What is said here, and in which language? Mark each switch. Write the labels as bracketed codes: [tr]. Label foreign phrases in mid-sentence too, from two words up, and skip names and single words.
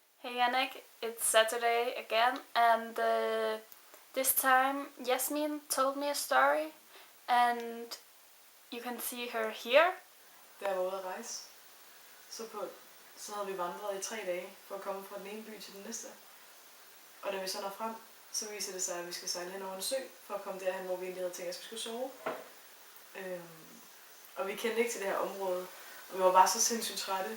[en] Hey Yannick, it's Saturday again, and this time Yasmin told me a story, and you can see her here. [da] Da jeg var ude at rejse, så havde vi vandret i 3 dage for at komme fra den ene by til den næste. Og da vi så når frem, så viser det sig, at vi skal sejle hen over en sø for at komme derhen, hvor vi egentlig havde tænkt, at vi skulle sove. Og vi kendte ikke til det her område, og vi var bare så sindssygt trætte.